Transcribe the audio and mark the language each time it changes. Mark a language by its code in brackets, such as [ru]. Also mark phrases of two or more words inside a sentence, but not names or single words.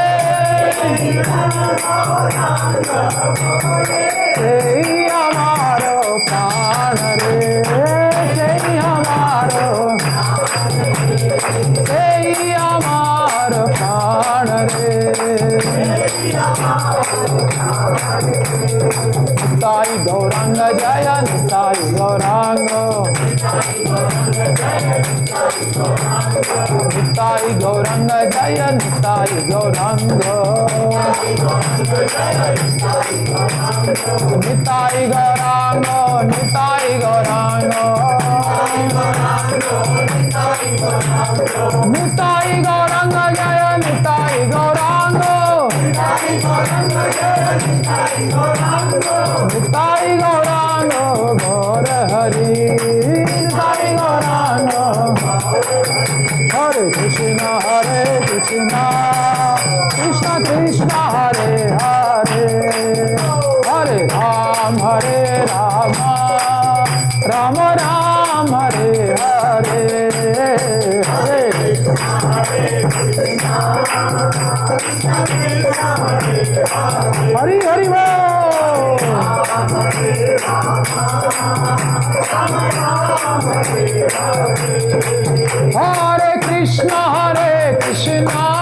[hi] जय हमारो प्राण रे, जय हमारो, जय हमारो प्राण रे, निताई गौरांग जय, निताई गौरांग, निताई गौरांग जय, निताई गौरांग, निताई गौरांग, निताई गौरांग, निताई गौरांग जय, निताई गौरांग, निताई गौरांग गौर हरि निताई गौरांग [sa] हरे कृष्ण कृष्ण कृष्ण हरे हरे हरे राम राम राम हरे हरे हरे हरि हरि बोल हरे कृष्ण कृष्ण